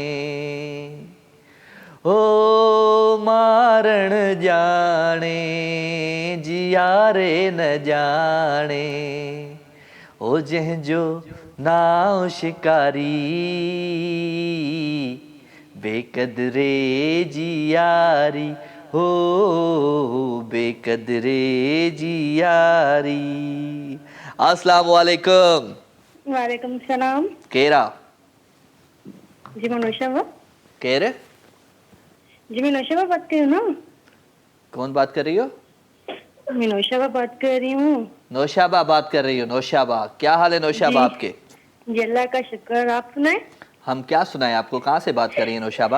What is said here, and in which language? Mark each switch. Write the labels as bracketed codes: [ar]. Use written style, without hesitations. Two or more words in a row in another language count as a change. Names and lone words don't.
[sd] हो मारण जाने जियारे न जाने ओ जंहिंजो नाव शिकारी बेकदरे जी यारी हो बेकदरे जी यारी [ar] السلام عليكم عليكم سلام [sd] केरा [hi] जी मैं नौशाबा [sd] केर [hi] जी मैं नौशाबा बात कर रही हूँ ना कौन बात कर रही हो मैं नौशाबा बात कर रही हूँ नौशाबा बात कर रही हो नौशाबा क्या हाल है नौशाबा जी। आपके जी अल्लाह का शुक्र आप सुनाए हम क्या सुनाए आपको कहाँ से बात कर रही है नौशाबा